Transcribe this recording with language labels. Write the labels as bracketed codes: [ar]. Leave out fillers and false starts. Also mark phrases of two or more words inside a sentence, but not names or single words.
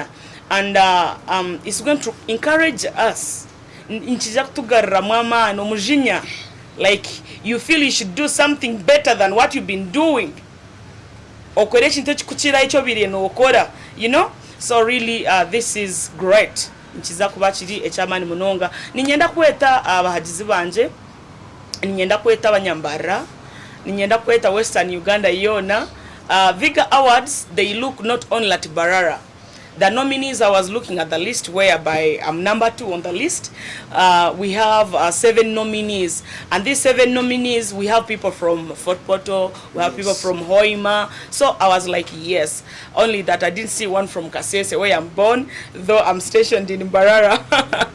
[en] And it's going to encourage us. Like, you feel you should do something better than what you've been doing. You know? So really, this is great. [nyn] Ninyenda kweta abahagizi banje, ninyenda kweta abanyambara, ninyenda kweta Western Uganda yona. [en] Viga Awards, they look not only at Mbarara. The nominees, I was looking at the list whereby I'm number 2 on the list. We have 7 nominees, and these 7 nominees, we have people from Fort Portal, we have people from Hoima. So I was like, yes, only that I didn't see one from Kasese where I'm born, though I'm stationed in Mbarara.